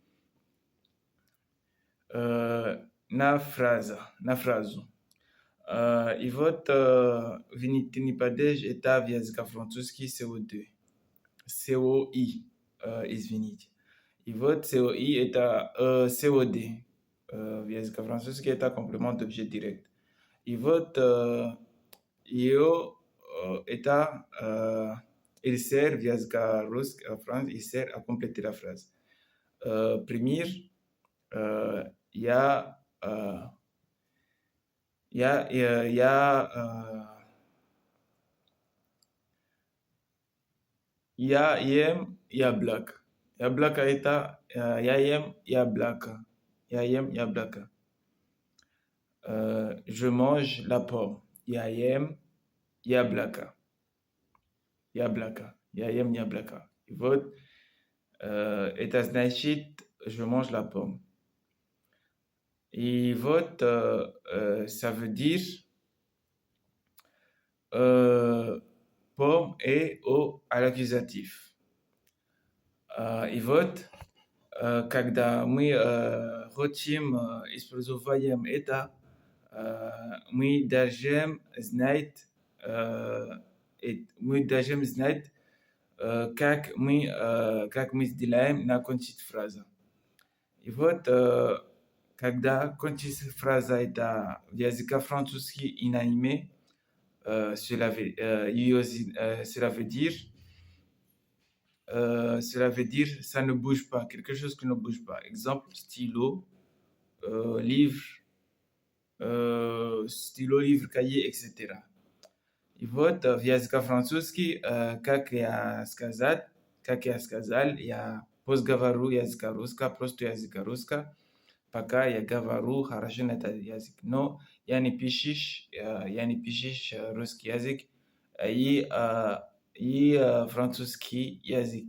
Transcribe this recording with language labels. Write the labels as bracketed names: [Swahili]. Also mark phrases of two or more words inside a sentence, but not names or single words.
[Russian] На фразу. И вот винительный падеж это в языке французский CO2. COI, извините. И вот COI это COD. В языке французский это [French] complément d'objet direct. [Russian] И вот [French] il sert [Russian] в языке русском, [French] il sert à compléter la phrase. [Russian] Пример, я ем яблоко. Яблоко это я ем яблоко. Я ем яблоко. [French] Je mange la pomme. [Russian] Я ем яблоко. Яблоко. Я ем яблоко. И вот это значит [French] je mange la pomme. [Russian] И вот [French] ça veut dire pomme est à l'accusatif. [Russian] И вот когда мы хотим использовать это, мы должны знать, как мы сделаем на кончить фразу. И вот когда кончить фраза это в языке французский [French] инанимé, cela veut dire ça ne bouge pas, quelque chose qui ne bouge pas. Exemple, stylo, livre, cahier, etc. [Russian] И вот в языке французский, как я сказал, я просто говорю языка русского, просто языка русского, пока я говорю хорошо на этот язык. Но я не пишешь русский язык и французский язык.